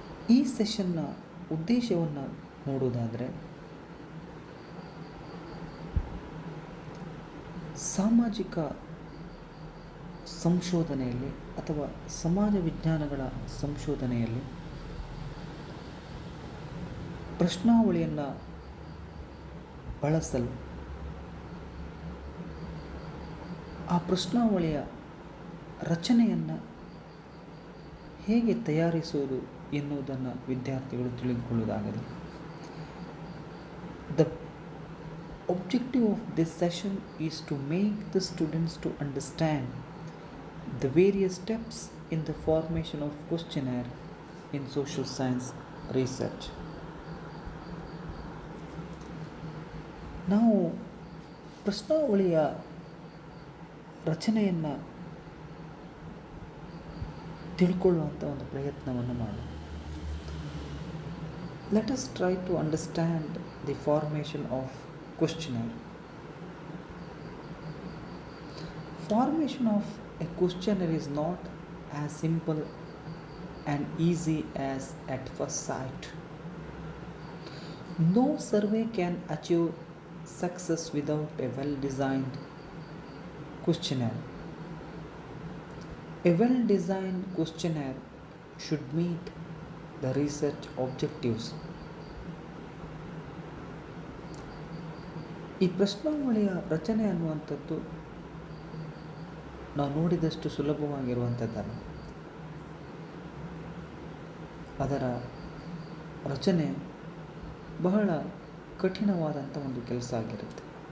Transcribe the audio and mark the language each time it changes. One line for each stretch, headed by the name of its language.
Kannada: ಈ ಸೆಷನ್ನ ಉದ್ದೇಶವನ್ನು ನೋಡುವುದಾದರೆ, ಸಾಮಾಜಿಕ ಸಂಶೋಧನೆಯಲ್ಲಿ ಅಥವಾ ಸಮಾಜ ವಿಜ್ಞಾನಗಳ ಸಂಶೋಧನೆಯಲ್ಲಿ ಪ್ರಶ್ನಾವಳಿಯನ್ನು ಬಳಸಲು ಆ ಪ್ರಶ್ನಾವಳಿಯ ರಚನೆಯನ್ನು ಹೇಗೆ ತಯಾರಿಸುವುದು ಎನ್ನುವುದನ್ನು ವಿದ್ಯಾರ್ಥಿಗಳು ತಿಳಿದುಕೊಳ್ಳುವುದಾಗಲಿ.
English: The objective of this session is to make the students to understand the various steps in the formation of questionnaire in social science research.
Kannada: ನಾವು ಪ್ರಶ್ನಾವಳಿಯ ರಚನೆಯನ್ನು ತಿಳ್ಕೊಳ್ಳುವಂಥ ಒಂದು ಪ್ರಯತ್ನವನ್ನು ಮಾಡೋಣ.
English: Let us try to understand the formation of questionnaire. Formation of a questionnaire is not as simple and easy as at first sight. No survey can achieve success without a well-designed questionnaire. A well-designed questionnaire should meet the research objectives.
Kannada: ಈ ಪ್ರಶ್ನಾವಳಿಯ ರಚನೆ ಅನ್ನುವಂಥದ್ದು ನಾವು ನೋಡಿದಷ್ಟು ಸುಲಭವಾಗಿರುವಂಥದ್ದಲ್ಲ. ಅದರ ರಚನೆ ಬಹಳ ಕಠಿಣವಾದಂಥ ಒಂದು ಕೆಲಸ ಆಗಿರುತ್ತೆ.